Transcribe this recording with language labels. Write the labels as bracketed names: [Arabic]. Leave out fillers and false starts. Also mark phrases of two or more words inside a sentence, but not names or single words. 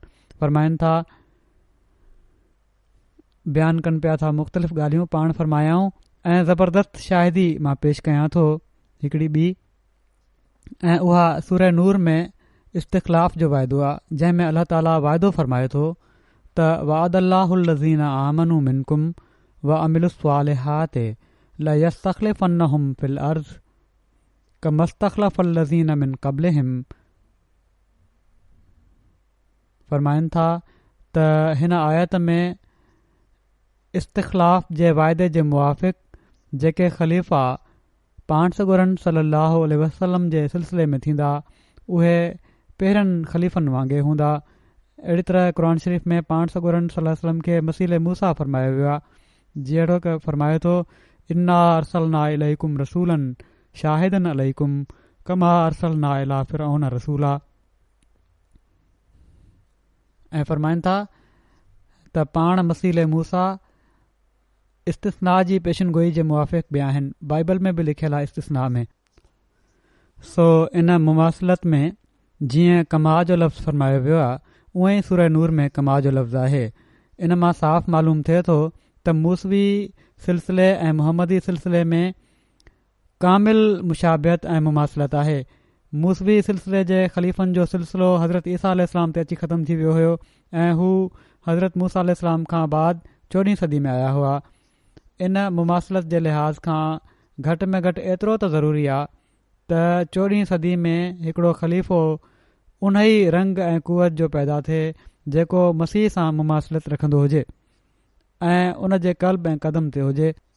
[Sindhi] फ़रमाइनि था बयानु कनि पिया था मुख़्तलिफ़ ॻाल्हियूं पाण फ़रमायाऊं ऐं ज़बरदस्त शाहिदी मां पेश कयां थो हिकिड़ी ॿी, ऐं उहा सूरह नूर में इस्तिख़लाफ़ जो वाइदो आहे, जंहिं में अल्लाह ताला वाइदो फ़रमाए थो त [Arabic] وعد الله الذين آمنوا منكم وعملوا الصالحات ليستخلفنهم في الأرض كما استخلف الذين من قبلهم. [Sindhi] फ़रमाइनि था त हिन आयत में इस्तिख़लाफ़ जे वाइदे जे मुवाफ़िक़ जेके ख़लीफ़ा पाण सॻोरन [Arabic] صلى الله عليه وسلم [Sindhi] जे सिलसिले में थींदा उहे पहिरियनि ख़लीफ़नि वांगुरु हूंदा। अहिड़ी तरह क़ुर शरीफ़ में पाण सॻोरन [Arabic] صلى الله عليه وسلم [Sindhi] खे मसीह मूसा फ़रमायो वियो आहे, जहिड़ो की फ़रमाए थो [Arabic] إنا أرسلنا إليكم رسولا شاهدا عليكم كما أرسلنا إلى فرعون رسولا. [Sindhi] ऐं फ़रमाइनि था त पाण मसीह मूसा इस्तिस्ना जी पेशनगोई जे मुवाफ़िक़ बि आहिनि। बाइबल में बि लिखियलु आहे इस्तिस्ना में। सो इन मुमासिलत में जीअं कमा जो लफ़्ज़ फ़रमायो वियो आहे उअं ई सूरह नूर में कमा जो लफ़्ज़ आहे। इन मां साफ़ मालूम थिए थो त मूसवी सिलसिले ऐं मुहम्मदी सिलसिले में कामिल मुशाबियत ऐं मुमासिलत आहे। मूसवी सिलसिले जे ख़लीफ़नि जो सिलसिलो हज़रत ईसा अलैहिस्सलाम ते अची ख़तमु थी वियो हुयो ऐं हू हज़रत मूसा अलैहिस्सलाम खां बाद 14वीं सदी में आया हुआ। इन मुमासिलत जे लिहाज़ खां घटि में घटि एतिरो त ज़रूरी आहे त 14वीं सदी में हिकिड़ो ख़लीफ़ो उन ई रंग ऐं कुवत जो पैदा थिए जेको मसीह सां मुमासिलत रखंदो हुजे ऐं उन जे क़ल्ब ऐं क़दम ते हुजे।